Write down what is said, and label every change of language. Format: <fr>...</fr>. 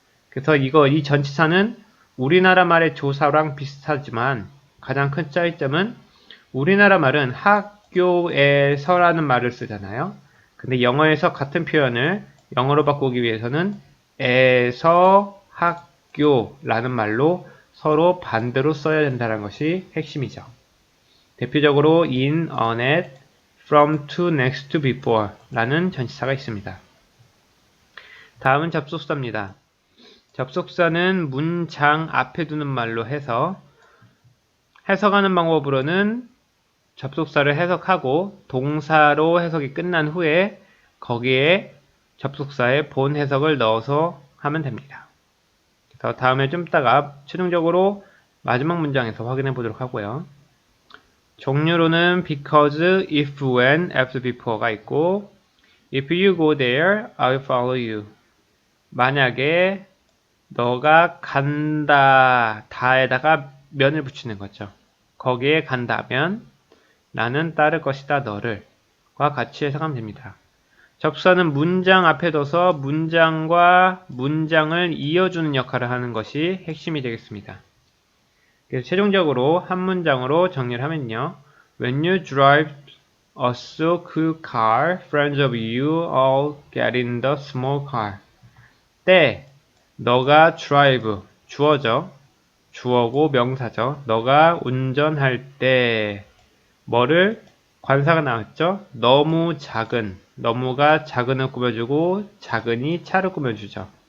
<ko>그래서 이 전치사는 우리나라 말의 조사랑 비슷하지만 가장 큰 차이점은 우리나라 말은 학교에서라는 말을 쓰잖아요. 근데 영어에서 같은 표현을 영어로 바꾸기 위해서는 에서 학교라는 말로 서로 반대로 써야 된다는 것이 핵심이죠. 대표적으로 in, on, at, from, to, next to, before 라는 전치사가 있습니다. 다음은 접속사입니다. 접속사는 문장 앞에 두는 말로 해서 해석하는 방법으로는 접속사를 해석하고 동사로 해석이 끝난 후에 거기에 접속사의 본 해석을 넣어서 하면 됩니다. 그래서 다음에 좀 이따가 최종적으로 마지막 문장에서 확인해 보도록 하고요. 종류로는 because, if, when, after, before 가 있고</ko> <en>If you go there, I'll follow you.</en> <ko>만약에 너가 간다, 다에다가 면을 붙이는 거죠. 거기에 간다면 나는 따를 것이다, 너를. 과 같이 해석하면 됩니다. 접수사는 문장 앞에 둬서 문장과 문장을 이어주는 역할을 하는 것이 핵심이 되겠습니다. 그래서 최종적으로 한 문장으로 정리를 하면요.</ko> <en>When you drive a so cool car, friends of you all get in the small car.</en> <ko>때, 너가 drive, 주어죠. 주어고 명사죠. 너가 운전할 때, 뭐를? 관사가 나왔죠? 너무 작은, 너무가 작은을 꾸며주고 작은이 차를 꾸며주죠.</ko>